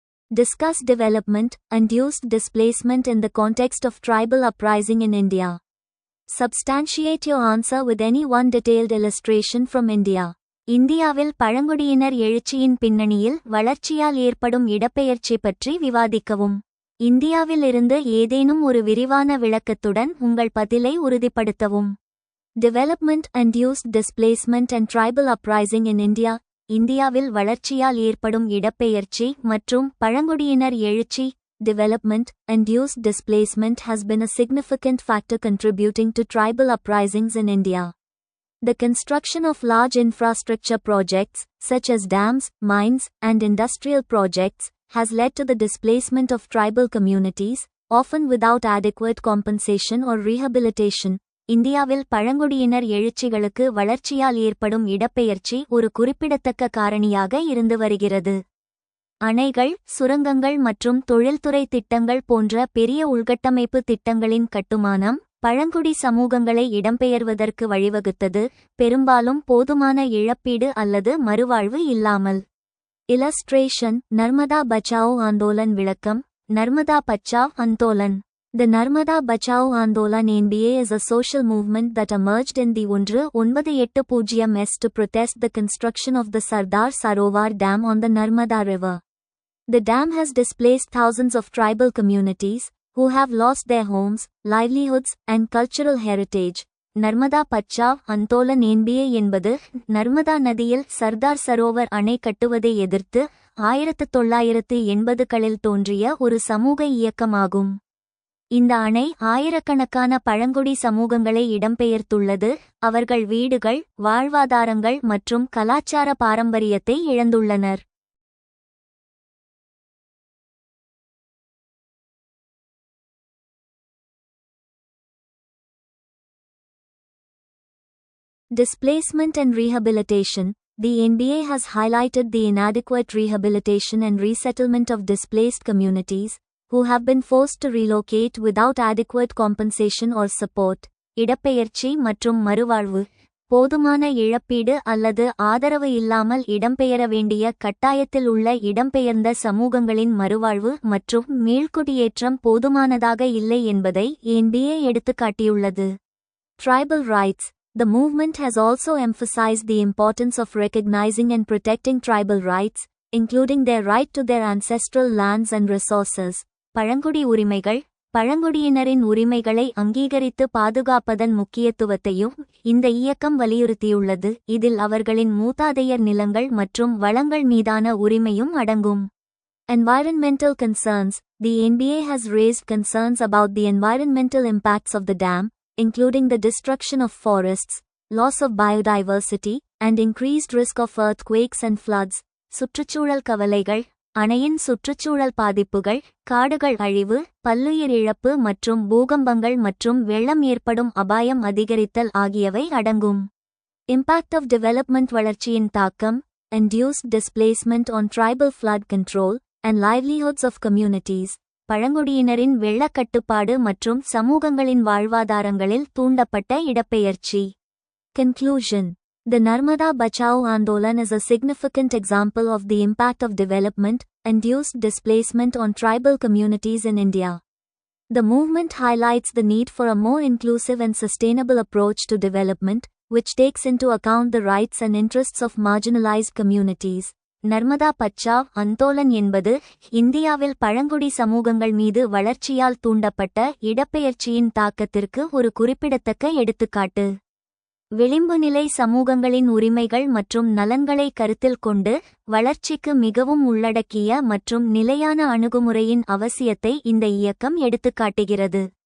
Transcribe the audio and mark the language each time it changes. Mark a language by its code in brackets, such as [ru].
[en] Discuss development-induced displacement in the context of tribal uprising in India. Substantiate your answer with any one detailed illustration from India. [ta] இந்தியாவில் பழங்குடியினர் எழுச்சியின் பின்னணியில் வளர்ச்சியால் ஏற்படும் இடப்பெயர்ச்சி பற்றி விவாதிக்கவும். இந்தியாவில் இருந்து ஏதேனும் ஒரு விரிவான விளக்கத்துடன் உங்கள் பதிலை உறுதிப்படுத்தவும். [en] Development-induced displacement and tribal uprising in India. [ta] இந்தியாவில் வளர்ச்சியால் ஏற்படும் இடப்பெயர்ச்சி மற்றும் பழங்குடியினர் எழுச்சி. [en] Development-induced displacement has been a significant factor contributing to tribal uprisings in India. The construction of large infrastructure projects, such as dams, mines, and industrial projects, has led to the displacement of tribal communities, often without adequate compensation or rehabilitation. [ta] இந்தியாவில் பழங்குடியினர் எழுச்சிகளுக்கு வளர்ச்சியால் ஏற்படும் இடப்பெயர்ச்சி ஒரு குறிப்பிடத்தக்க காரணியாக இருந்து வருகிறது. அணைகள், சுரங்கங்கள் மற்றும் தொழில்துறை திட்டங்கள் போன்ற பெரிய உள்கட்டமைப்பு திட்டங்களின் கட்டுமானம் பழங்குடி சமூகங்களை இடம்பெயர்வதற்கு வழிவகுத்தது, பெரும்பாலும் போதுமான இழப்பீடு அல்லது மறுவாழ்வு இல்லாமல். Illustration. நர்மதா பச்சாவோ ஆந்தோலன் விளக்கம். Narmada Bachao Andolan. [en] The Narmada Bachao Andolan NBA is a social movement that emerged in the 1980s to protest the construction of the Sardar Sarovar Dam on the Narmada River. The dam has displaced thousands of tribal communities, who have lost their homes, livelihoods, and cultural heritage. [ta] Narmada Bachao Andolan NBA என்பது நர்மதா நதியில் சர்தார் சரோவர் அணை கட்டுவதை எதிர்த்து 1980களில் தோன்றிய ஒரு சமூக இயக்கமாகும். இந்த அணை ஆயிரக்கணக்கான பழங்குடி சமூகங்களை இடம்பெயர்த்துள்ளது, அவர்கள் வீடுகள், வாழ்வாதாரங்கள் மற்றும் கலாச்சார பாரம்பரியத்தை இழந்துள்ளனர். [en] Displacement and rehabilitation. The NBA has highlighted the inadequate rehabilitation and resettlement of displaced communities, who have been forced to relocate without adequate compensation or support. [ta] இடப்பெயர்ச்சி மற்றும் மறுவாழ்வு. போதுமான இழப்பீடு அல்லது ஆதரவு இல்லாமல் இடம்பெயர வேண்டிய கட்டாயத்தில் உள்ள இடம்பெயர்ந்த சமூகங்களின் மறுவாழ்வு மற்றும் மீள்குடியேற்றம் போதுமானதாக இல்லை என்பதை NBA எடுத்துக்காட்டியுள்ளது. [en] Tribal rights. The movement has also emphasized the importance of recognizing and protecting tribal rights, including their right to their ancestral lands and resources. [ta] பழங்குடி உரிமைகள். பழங்குடியினரின் உரிமைகளை அங்கீகரித்து பாதுகாப்பதன் முக்கியத்துவத்தையும் இந்த இயக்கம் வலியுறுத்தியுள்ளது, இதில் அவர்களின் மூதாதையர் நிலங்கள் மற்றும் வளங்கள் மீதான உரிமையும் அடங்கும். [en] Environmental concerns. The NBA has raised concerns about the environmental impacts of the dam, including the destruction of forests, loss of biodiversity, and increased risk of earthquakes and floods. [ta] சுற்றுச்சூழல் கவலைகள். அணையின் சுற்றுச்சூழல் பாதிப்புகள், காடுகள் அழிவு, பல்லுயிர் இழப்பு மற்றும் பூகம்பங்கள் மற்றும் வெள்ளம் ஏற்படும் அபாயம் அதிகரித்தல் ஆகியவை அடங்கும். [en] Impact of development. [ta] வளர்ச்சியின் தாக்கம். [en] Induced displacement on tribal flood control and livelihoods of communities. [ta] பழங்குடியினரின் வெள்ளக் கட்டுப்பாடு மற்றும் சமூகங்களின் வாழ்வாதாரங்களில் தூண்டப்பட்ட இடப்பெயர்ச்சி. [en] Conclusion. The Narmada Bachao Andolan is a significant example of the impact of development-induced displacement on tribal communities in India. The movement highlights the need for a more inclusive and sustainable approach to development, which takes into account the rights and interests of marginalized communities. [ta] Narmada Bachao Andolan என்பது இந்தியாவில் பழங்குடி சமூகங்கள் மீது வளர்ச்சியால் தூண்டப்பட்ட இடப்பெயர்ச்சியின் தாக்கத்திற்கு ஒரு குறிப்பிடத்தக்க எடுத்துக்காட்டு. விளிம்புநிலை சமூகங்களின் உரிமைகள் மற்றும் நலன்களை கருத்தில் கொண்டு வளர்ச்சிக்கு மிகவும் உள்ளடக்கிய மற்றும் நிலையான அணுகுமுறையின் அவசியத்தை இந்த இயக்கம் எடுத்துக்காட்டுகிறது.